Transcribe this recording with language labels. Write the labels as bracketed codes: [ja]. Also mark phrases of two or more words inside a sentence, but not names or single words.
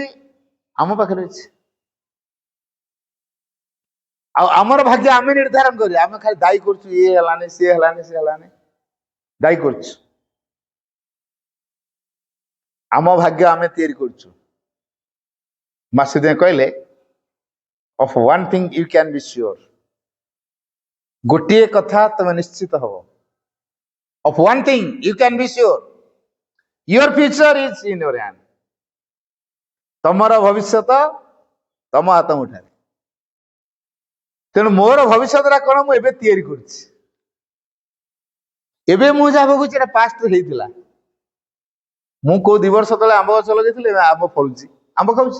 [or] ଆମ ପାଖରେ ଅଛି। ଆଉ ଆମର ଭାଗ୍ୟ ଆମେ ନିର୍ଦ୍ଧାରଣ କରିବା। ଆମେ ଖାଲି ଦାୟୀ କରୁଛୁ, ଇଏ ହେଲାନି, ସିଏ ହେଲାନି, ସିଏ ହେଲାନି, ଦାୟୀ କରୁଛୁ। ଆମ ଭାଗ୍ୟ ଆମେ ତିଆରି କରୁଛୁ। ମା ସେଥିପାଇଁ କହିଲେ [en] of one thing you can be sure, [or] ଗୋଟିଏ କଥା ତମେ ନିଶ୍ଚିତ ହବ। [en] of one thing you can be sure, your future is in your hand. [or] ତମର ଭବିଷ୍ୟତ ତମ ହାତ ମୁଠାରେ। ତେଣୁ ମୋର ଭବିଷ୍ୟତଟା କଣ ମୁଁ ଏବେ ତିଆରି କରୁଛି। ଏବେ ମୁଁ ଯାହା ଭୋଗୁଛି ଏଟା ପାଷ୍ଟରେ ହେଇଥିଲା। ମୁଁ କୋଉ 2 ବର୍ଷ ତଳେ ଆମ୍ବ ଗଛ ଲଗେଇଥିଲି, ଆମ୍ବ ଫଳୁଛି, ଆମ୍ବ ଖାଉଛି।